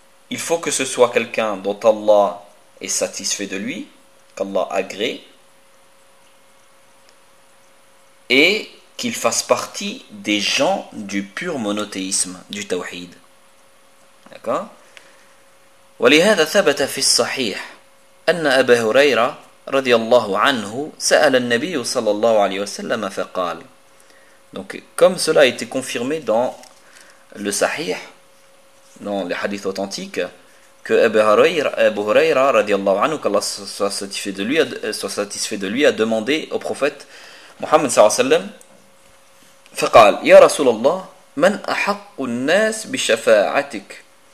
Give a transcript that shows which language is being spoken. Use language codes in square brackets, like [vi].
[fr] il faut que ce soit quelqu'un dont Allah est satisfait de lui, qu'Allah agrée, et qu'il fasse partie des gens du pur monothéisme, du tawhid. D'accord ? [ar] ولهذا ثبت في الصحيح أن أبا هريرة رضي الله عنه سأل النبي صلى الله عليه وسلم فقال. [fr] Donc comme cela a été confirmé dans le Sahih, dans les hadiths authentiques, que Abu Huraira [ar] رضي الله عنه, [fr] qu'Allah soit satisfait de lui, a demandé au prophète Muhammad [ar] صلى الله عليه وسلم فقال يا رسول الله من أحق الناس بشفاعتك.